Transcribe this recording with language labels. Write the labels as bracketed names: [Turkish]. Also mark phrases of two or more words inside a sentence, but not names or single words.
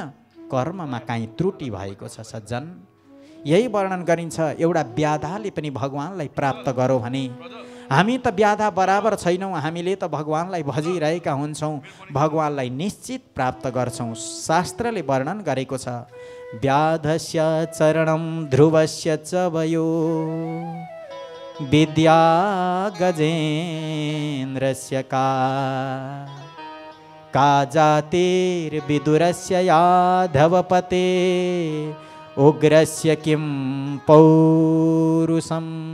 [Nepali] कर्ममा काहीँ त्रुटि भएको छ सज्जन। यही वर्णन गरिन्छ, एउटा व्याधाले पनि भगवानलाई प्राप्त गरौँ भने हामी त व्याधा बराबर छैनौँ, हामीले त भगवानलाई भजिरहेका हुन्छौँ, भगवानलाई निश्चित प्राप्त गर्छौँ। शास्त्रले वर्णन गरेको छ, [Sanskrit] व्याधस्य चरणं ध्रुवस्य च वयो विद्या गजेन्द्रस्य का जातिर्विदुरस्य याधवपते उग्रस्य किं पौरुषम्